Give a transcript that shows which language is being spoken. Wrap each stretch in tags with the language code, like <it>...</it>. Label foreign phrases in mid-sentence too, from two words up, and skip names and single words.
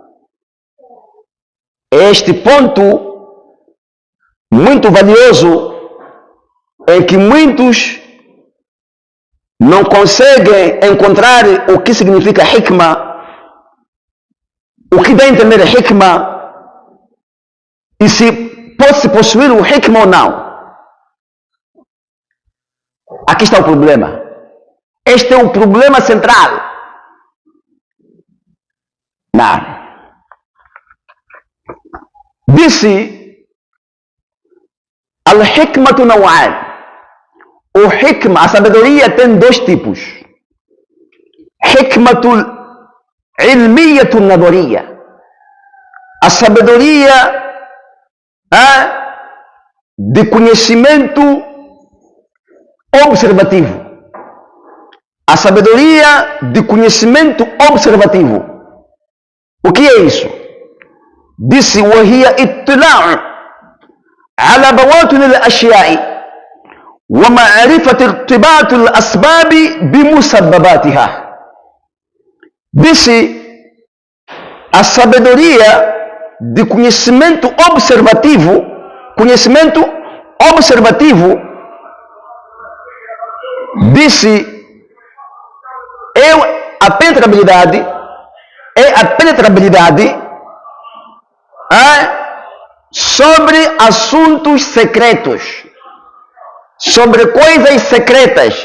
<pt>Este ponto muito valioso em que muitos não conseguem encontrar o que significa hikma, o que dá a entender hikma e se pode-se possuir o hikma ou não. Aqui está o problema. Este é o problema central. Não. Disse</pt> <ar>الحكمة نوعان.</ar> <pt>O hikma, a sabedoria tem dois tipos.</pt> <ar>الحكمة العلمية النظرية.</ar> <pt>A sabedoria de conhecimento observativo. A sabedoria de conhecimento observativo. O que é isso? Disse:</pt> <ar>وهي اطلاع على بواطن الأشياء ومعرفة ارتباط الأسباب بمسبباتها.</ar> <pt>Disse: a sabedoria de conhecimento observativo, disse, é a penetrabilidade sobre assuntos secretos, sobre coisas secretas.</pt>